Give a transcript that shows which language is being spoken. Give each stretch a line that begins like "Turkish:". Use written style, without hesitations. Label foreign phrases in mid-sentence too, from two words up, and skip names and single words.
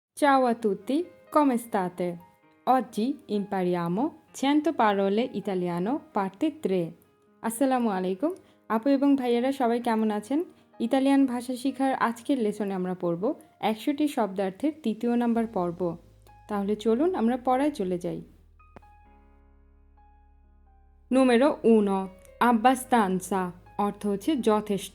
Italian: Ciao a tutti, come state? Oggi impariamo 100 parole italiano parte 3.
Bangla: আসসালামু আলাইকুম আপু এবং ভাইয়েরা সবাই কেমন আছেন? ইতালিয়ান ভাষা শেখার আজকের লেসনে আমরা পড়ব 100টি শব্দার্থের তৃতীয় নাম্বার পর্ব। তাহলে চলুন আমরা পড়ায় চলে যাই।
Italian: Numero 1 abbastanza
Bangla: অর্থ হচ্ছে যথেষ্ট।